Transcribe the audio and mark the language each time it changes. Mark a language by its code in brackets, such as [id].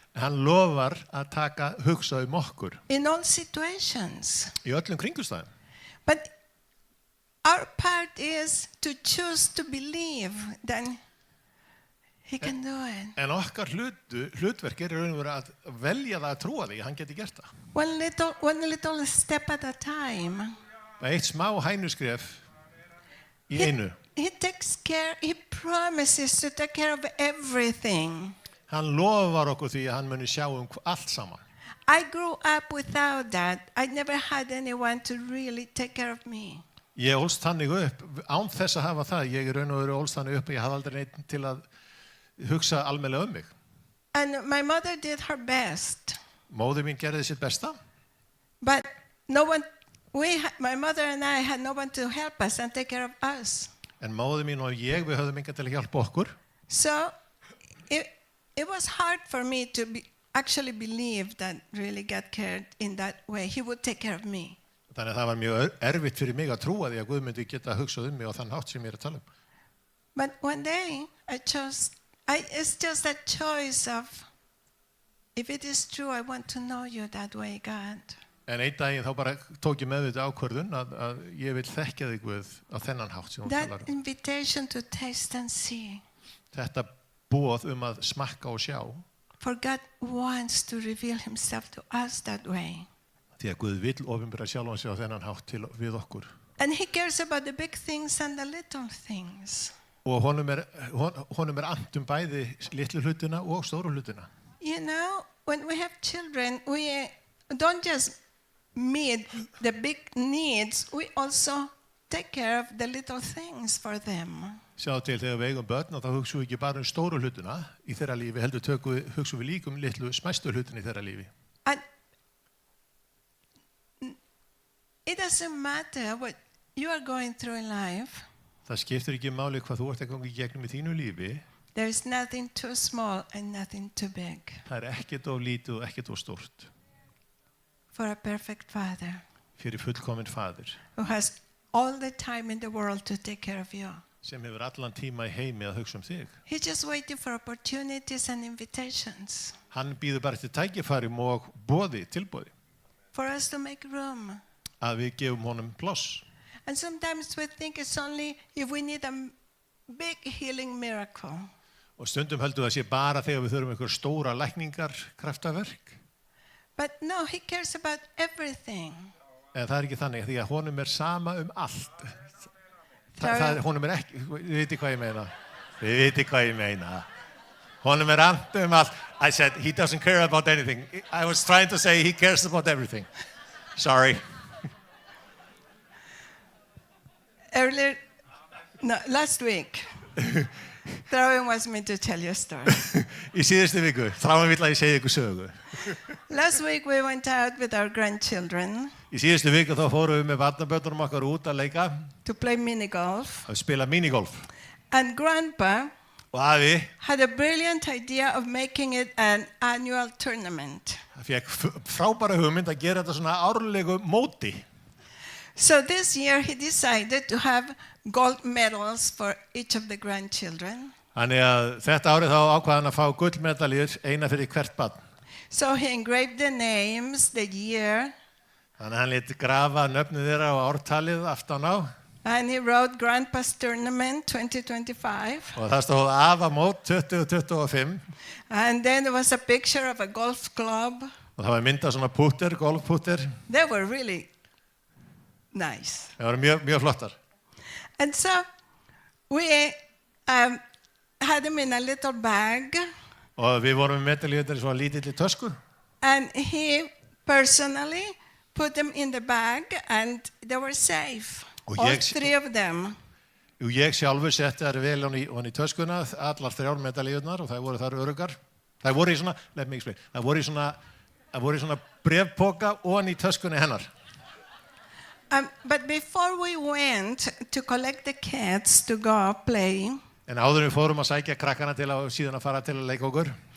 [is] Hann lofar að hugsa okkur [en] in all situations. [is] í öllum kringumstæðum. [en] But our part is to choose to believe that he can do it. [is] En okkar hlutverk er í raun og veru að velja það að trúa því að hann geti gert það. [en] One little step at a time. [is] Eitt smá hænuskref í einu. [en] He takes care, he promises to take care of everything. [is] Hann lofar okkur því að hann muni sjá allt saman. [en] I grew up without that. I never had anyone to really take care of me. [is] Ég ólst þannig upp, án þess að hafa það, ég raun og veru ólst þannig upp, ég hafði aldrei neitt til að hugsa almennilega mig. [en] And my mother did her best. [is] Móðir mín gerði sitt besta. [en] But no one, my mother and I had no one to help us and take care of us. [is] En móðir mín og ég, við höfðum engan til að hjálpa okkur. [en] So it was hard for me to actually believe that really God cared in that way. He would take care of me. [is] Þannig að það var mjög erfitt fyrir mig að trúa því að Guð myndi geta hugsað mig á þann hátt sem ég er að tala um. [en] But one day it's just a choice of, if it is true, I want to know you that way, God. [is] En einn daginn þá bara tók ég meðvitað ákvörðun að ég vil þekkja þig Guð á þennan hátt sem hún talar [en] That invitation to taste and see. [is] Þetta boð að smakka og sjá. [en] For God wants to reveal himself to us that way. [is] Því að Guð vill opinbera sjálfan sig á þennan hátt við okkur. [en] And he cares about the big things and the little things. [is] Og honum er annt bæði litlu hlutina og stóru hlutina. [en] You know, when we have children, we don't just meet the big needs, we also take care of the little things for them. [is] Sjá til þegar við eigum börn og þá hugsum við ekki bara stóru hlutina í þeirra lífi, heldur hugsum við líka litlu smæstu hlutina í þeirra lífi. [en] And it doesn't matter what you are going through in life. [is] Það skiptir ekki máli hvað þú ert að ganga í gegnum í þínu lífi. [en] There is nothing too small and nothing too big. [is] Það er ekkert of lítið og ekkert of stórt. [en] For a perfect father. [is] Fyrir fullkominn faðir. [en] Who has all the time in the world to take care of you. [is] Sem hefur allan tíma í heimi að hugsa þig. [en] He's just waiting for opportunities and invitations. [is] Hann býður bara eftir tækifærum og tilboði. [en] For us to make room. [is] Að við gefum honum pláss. [en] And sometimes we think it's only if we need a big healing miracle. [is] Og stundum höldum það sé bara þegar við þurfum einhver stóra lækningar kraftaverk. [en] But no, he cares about everything. [is] En það er ekki þannig því að honum er sama allt. Honum er ekki, við veitir hvað ég meina. Við veitir hvað ég meina. Honum er annt allt. [en] I said he doesn't care about anything. I was trying to say he cares about everything. Sorry. Last week, Þráin wants me to tell you a story. [is] Í síðustu viku, Þráin vill að ég segi ykkur sögu. [en] Last week we went out with our grandchildren. [is] Í síðustu viku þá fórum við með barnabörnunum okkar út að leika. [en] To play minigolf. [is] Að spila minigolf. [en] And Grandpa [is] og afi [en] had a brilliant idea of making it an annual tournament. [is] Hann fékk frábæra hugmynd að gera þetta svona árlegu móti. [en] So this year he decided to have gold medals for each of the grandchildren. [is] Þannig að þetta árið þá ákvað hann að fá gullmedaljur, eina fyrir hvert barn. [en] So he engraved the names, the year. [is] Þannig að hann lét grafa nöfnin þeirra og ártalið aftan á. [en] And he wrote Grandpa's Tournament 2025. [is] Og það stóð afamót 2025. [en] And then there was a picture of a golf club. [is] Og það var myndað svona púttir, golfpúttir. [en] They were really nice. [is] Það voru mjög flottar. [en] And so we had them in a little bag. [is] Og við vorum með medaljurnar í svona lítilli tösku. [en] And he personally put them in the bag and they were safe. All three of them. [is] Ég sjálfur setti þær vel í töskuna, allar 3 medaljurnar og þær voru þar öruggar. Þær voru í svona, [en] let me explain, [is] þær voru í svona bréfpoka ofan í töskunni hennar. [en] But before we went to collect the kids to go play, [is] en áður við fórum að sækja krakkana til að síðan að fara til að leika okkur,